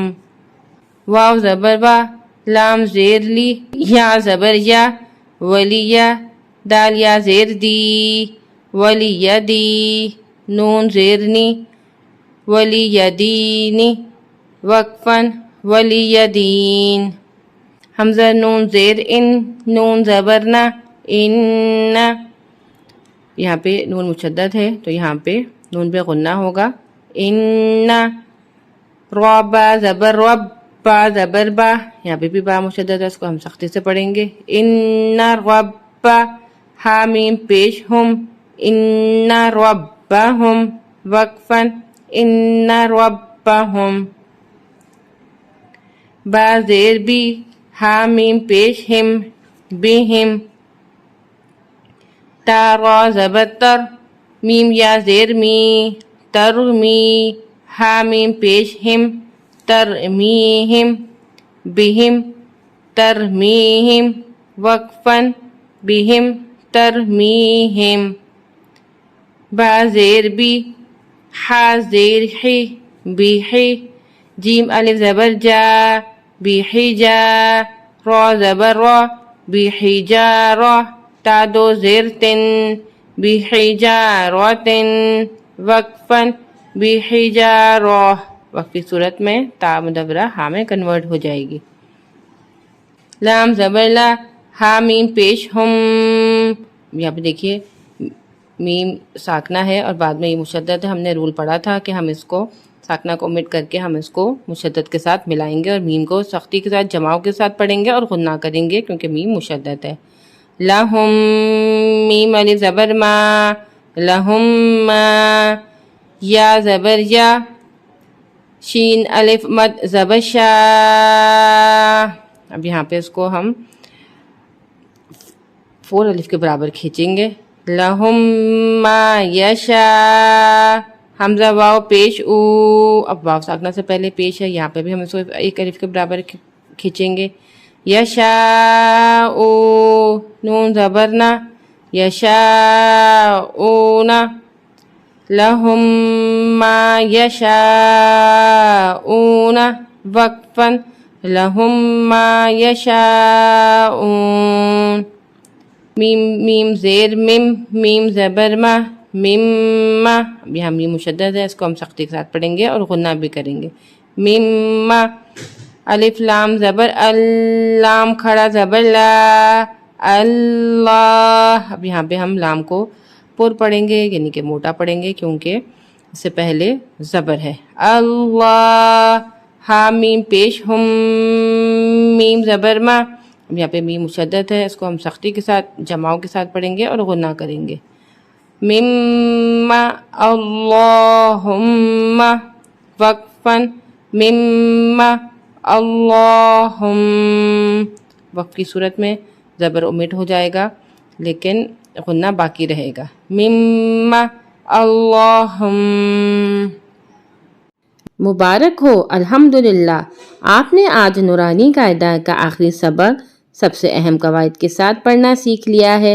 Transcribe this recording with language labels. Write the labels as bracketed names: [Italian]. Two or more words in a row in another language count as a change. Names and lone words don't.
[Urdu] واو زبر وا لام زیر لی یا زبر یا ولیہ دال یا زیر دی ولیہ دی نون زیر نی ولیہ دینی وقفاً ولیہ دین. حمزہ نون زیر ان نون زبرنا ان. یہاں پہ نون مشدد ہے تو یہاں پہ نون پہ غنہ ہوگا. ان را با زبر رب با زبر با یہاں پہ بھی با مشدد ہے اس کو ہم سختی سے پڑھیں گے. ان رب حامیم پیش ہم ان ربہم وقفاً ان ربہم. با زیر بی حامیم پیش ہم بہم تا را زبر تر میم یا زیر می ترمی حامیم پیش ہم ترمیہم بہم ترمیہم وقفاً بہم ترمیہم. با زیر بی حا زیر حی بیحی جیم الف زبر جا بحجا را زبر را بحجارا تا دو زیر تن بحجاراتن وقفاً بحجارا. وقفی صورت میں تا مدورہ ہا میں کنورٹ ہو جائے گی. لام زبر لا حامیم پیش ہم یہاں پہ دیکھیے میم ساکنہ ہے اور بعد میں یہ مشدد ہے. ہم نے رول پڑھا تھا کہ ہم اس کو ساکنہ کو omit کر کے ہم اس کو مشدد کے ساتھ ملائیں گے اور میم کو سختی کے ساتھ جماؤ کے ساتھ پڑھیں گے اور غنہ کریں گے کیونکہ میم مشدد ہے. لہم میم الف زبر ما لہم ما یا زبر یا شین الف مد زبر شا. اب یہاں پہ اس کو ہم 4 الف کے برابر کھینچیں گے. لہم ما یشا حمزہ واو پیش او. اب واو ساکنہ سے پہلے پیش ہے یہاں پہ بھی ہم اس کو 1 الف کے برابر کھینچیں گے. یشا او نون زبرنا یشا اونا لہم ما یشا اونا وقفاً لہم ما یشا اون. میم زیر میم میم زبر ما مما. اب یہاں میم مشدد ہے اس کو ہم سختی کے ساتھ پڑھیں گے اور غنہ بھی کریں گے. مما الف لام زبر اللام کھڑا زبر لا اللہ. اب یہاں پہ ہم لام کو پر پڑھیں گے یعنی کہ موٹا پڑھیں گے کیونکہ اس سے پہلے زبر ہے. اللہ حامیم پیش ہم میم زبر ما یہاں پہ میم مشدد ہے، اس کو ہم سختی کے ساتھ جماؤ کے ساتھ پڑھیں گے اور غنہ کریں گے. مما اللہم وقفاً مما اللہم. وقف کی صورت میں زبر امٹ ہو جائے گا لیکن غنہ باقی رہے گا. مما اللہم. مبارک ہو، الحمدللہ، آپ نے آج نورانی قاعدہ کا آخری سبق سب سے اہم قواعد کے ساتھ پڑھنا سیکھ لیا ہے.